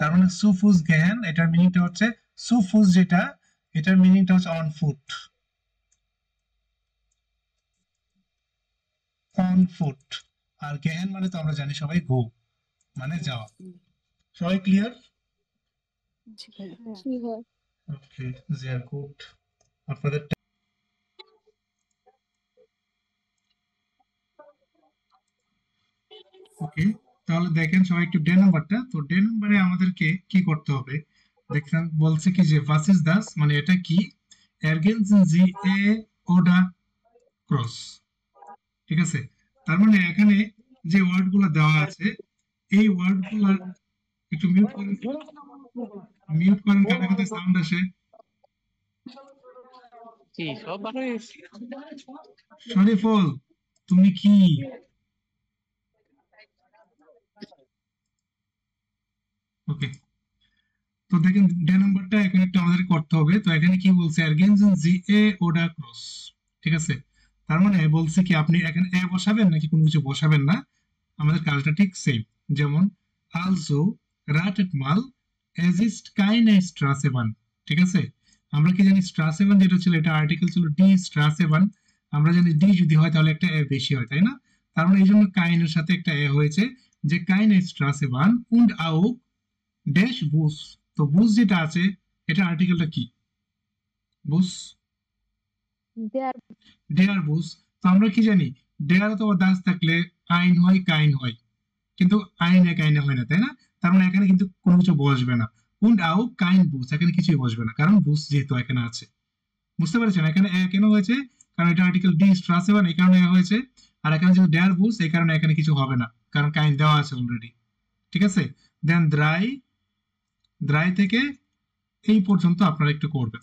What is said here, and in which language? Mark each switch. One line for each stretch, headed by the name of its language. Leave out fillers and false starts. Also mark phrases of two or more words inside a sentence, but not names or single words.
Bangla: তার মানে
German: zu Fuß gehen,
Bangla: এটার মিনিংটা হচ্ছে
German: zu Fuß
Bangla: যেটা, এটার মিনিংটা হচ্ছে
English: on foot, on foot.
Bangla: আর গেহেন মানে তো আমরা জানি সবাই গো, মানে যাওয়া। সবাই ক্লিয়ার? জি ভাইয়া। ওকে,
German: sehr gut.
Bangla: আপনাদের ওকে, তাহলে দেখেন সবাই একটু ডে নাম্বারটা। তো ডে নাম্বারে আমাদেরকে কি করতে হবে? দেখেন বলছে কি যে
German: was ist das,
Bangla: মানে এটা কি?
German: ergänzen Sie oder cross,
Bangla: ঠিক আছে? তার মানে এখানে যে ওয়ার্ডগুলো দেওয়া আছে এই ওয়ার্ডগুলো একটু মিউট করেন, কানে সাউন্ড আসে। শরীফুল তুমি কি ওকে? তো দেখেন ডে নাম্বারটা এখানে একটু আমাদের করতে হবে। তো এখানে কি বলছে
German: ergänzen Sie oder cross,
Bangla: ঠিক আছে? তার মানে বলছে কি আপনি এখানে এ বসাবেন নাকি কোনো কিছু বসাবেন না, আমাদের কাজটা ঠিক সেম।
German: যেমন also ratet mal, es ist keine Straßenbahn,
Bangla: ঠিক আছে? আমরা কি জানি Straßenbahn যেটা ছিল এটা আর্টিকেল ছিল
German: die Straßenbahn,
Bangla: আমরা জানি ডি যদি হয় তাহলে একটা এ বেশি হয়, তাই না? তার মানে এই জন্য কাইনের সাথে একটা এ হয়েছে যে
German: keine Straßenbahn und auch dash Bus।
Bangla: তো বুস যেটা আছে এটা আর্টিকেলটা কি? বুস,
German: der Bus.
Bangla: তো আমরা কি জানি ডেয়ার অথবা দাস থাকলে আইন হয় কাইন হয়, কিন্তু আইনে কাইনে হয় না, তাই না? তার মানে এখানে কিন্তু কোনো কিছু বসবে না।
German: und auch kein Bus,
Bangla: এখানে কিছুই বসবে না কারণ বুস যেহেতু এখানে আছে। বুঝতে পেরেছেন এখানে এ কেন হয়েছে? কারণ এটা আর্টিকেল
German: die Straßenbahn,
Bangla: এই কারণে হয়েছে। আর এখানে যেহেতু
German: der Bus
Bangla: এই কারণে এখানে কিছু হবে না কারণ কাইন দেওয়া আছে অলরেডি, ঠিক আছে? দেন দ্রাই থেকে এই পর্যন্ত আপনারা একটু করবেন।